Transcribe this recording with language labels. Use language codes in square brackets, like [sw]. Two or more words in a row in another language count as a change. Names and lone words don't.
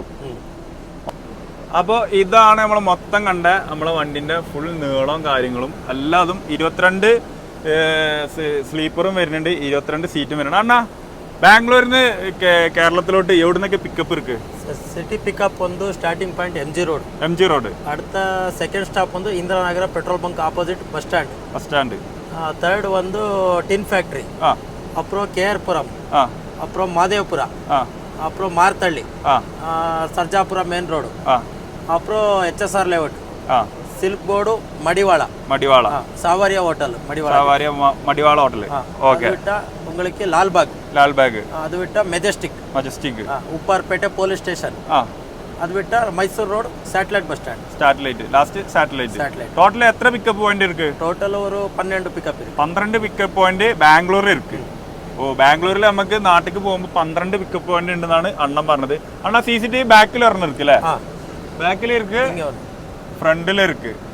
[ml] അപ്പോൾ ഇതാണ് നമ്മൾ മൊത്തം കണ്ട നമ്മളെ വണ്ടിന്റെ ഫുൾ നീളവും കാര്യങ്ങളും. എല്ലാതും 22 സ്ലീപ്പറും വരുന്നുണ്ട്, 22 സീറ്റും വരുന്നുണ്ട്. അണ്ണാ ബാംഗ്ലൂരിൽ നിന്ന് കേരളത്തിലോട്ട് എവിടുന്നൊക്കെ പിക്കപ്പ് ഇருக்கு? [en] city pickup ಒಂದು starting point MG ರೋಡ್. [ml] അടുത്ത [en] second stop ಒಂದು ಇಂದಿರಾನಗರ petrol bunk opposite bus stand. [kn] ಥರ್ಡ್ ಒಂದು ಟಿನ್ ಫ್ಯಾಕ್ಟ್ರಿ, ಅப்புறம் KR-ಪುರಂ, ಅப்புறம் ಮಾದೇವಪುರ, ಅப்புறம் ಮಾರ್ತಳ್ಳಿ, ಸರ್ಜಾಪುರ ಮೇನ್ ರೋಡ್, ಅப்புறம் HSR ಲೇಔಟ್, ಸಿಲ್ಕ್ ಬೋರ್ಡ್, ಮಡಿವಾಳ, ಸಾವಾರಿಯಾ ಹೋಟೆಲ್, ಮಡಿವಾಳ ಹೋಟೆಲ್. ಓಕೆ. [ta] உங்களுக்கு லால்பாக், அது விட்டா மெஜஸ்டிக், மெஜஸ்டிக், உப்பார்பேட்டை [en] police station, [ta] ಅದು ಬಿಟ್ಟು ಮೈಸೂರು ರೋಡ್ ಸ್ಯಾಟಲೈಟ್ ಬಸ್ ಸ್ಟ್ಯಾಂಡ್. [en] satellite last satellite total [ml] എത്ര [en] pickup point [ml] ഇருக்கு? ടോട്ടൽ ഒരു 12 പിക്കപ്പ് ഇருக்கு. 12 [en] pickup point [ml] ബാംഗ്ലൂരിൽ ഇருக்கு. ഓ ബാംഗ്ലൂരിൽ നമുക്ക് നാട്ടിലേക്ക് പോകുമ്പോൾ 12 [en] pickup point [ml] ഉണ്ടെന്നാണ് അണ്ണൻ പറഞ്ഞത്. അണ്ണാ CCTV ബാക്കിൽ ഇറങ്ങിருக்கு അല്ലേ? ബാക്കിൽ ഇருக்கு, ഫ്രണ്ടിൽ ഇருக்கு.